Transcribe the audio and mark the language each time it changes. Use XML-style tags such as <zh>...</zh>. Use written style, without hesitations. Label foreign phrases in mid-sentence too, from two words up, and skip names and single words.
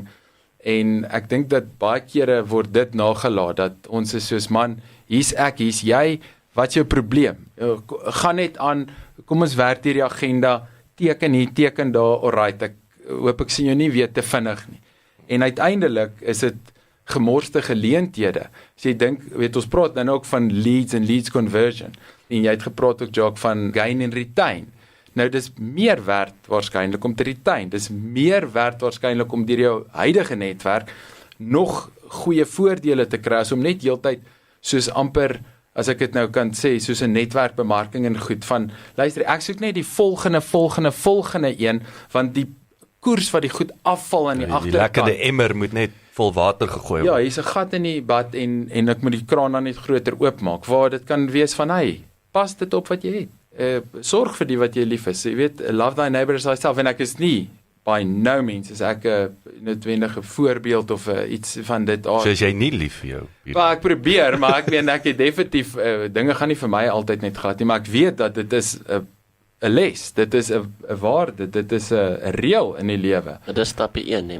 <af>En ek dink dat baie kere word dit nagelaat, dat ons is soos man, hier's ek, hier's jy, wat is jou probleem? Gaan net aan, kom ons werk hierdie agenda, teken hier, teken daar, alright, ek hoop ek sien jou nie weer te vinnig nie. En uiteindelik is dit gemorste geleenthede. As jy dink, ons praat nou ook van leads en</af> <en>leads conversion,</en> <af>en jy het gepraat ook, Jacques, van gain en retain. Nou, dis meer werd waarskynlik om te retain, dis meer werd waarskynlik om deur jou huidige netwerk nog goeie voordele te kry, as om net heeltyd soos amper, as ek dit nou kan sê, soos 'n netwerkbemarking en goed, van, luister, ek soek net die volgende een, want die koers wat die goed afval in die agterkant. Die lekkerde emmer moet net vol water gegooi word. Ja, hier's 'n gat in die bad en ek moet die kraan dan net groter oopmaak, waar dit kan wees van, hey, pas dit op wat jy het. Sorg vir die wat jy lief is. Jy weet,</af> <en>love thy neighbor as thyself,</en> <af>en ek is nie,</af> <en>by no means,</en> <af>is ek 'n noodwendige voorbeeld of iets van dit aard. So is jy nie lief vir jou? Maar ek probeer, maar ek weet, ek het definitief, dinge gaan nie vir my altyd net glad nie, maar ek weet dat dit is 'n les, dit is 'n waarde, dit is 'n reël in die lewe. Dit is stapie 1, nee,</af>